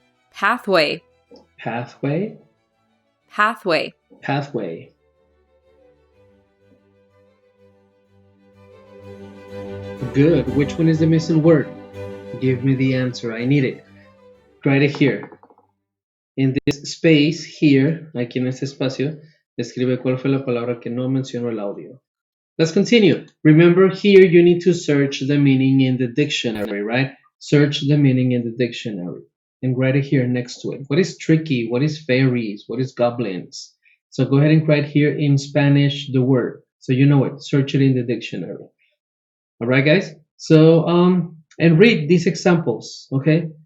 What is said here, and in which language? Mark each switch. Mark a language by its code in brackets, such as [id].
[en] Pathway. Pathway. Pathway. Pathway. Good. Which one is the missing word? Give me the answer. I need it. Write it here. In this space here, [es] aquí en este espacio, escribe cuál fue la palabra que no mencionó el audio. [en] Let's continue. Remember, here you need to search the meaning in the dictionary, right? Search the meaning in the dictionary and write it here next to it. What is tricky? What is fairies? What is goblins? So go ahead and write here in Spanish the word, so you know it. Search it in the dictionary. All right, guys? So, and read these examples, okay?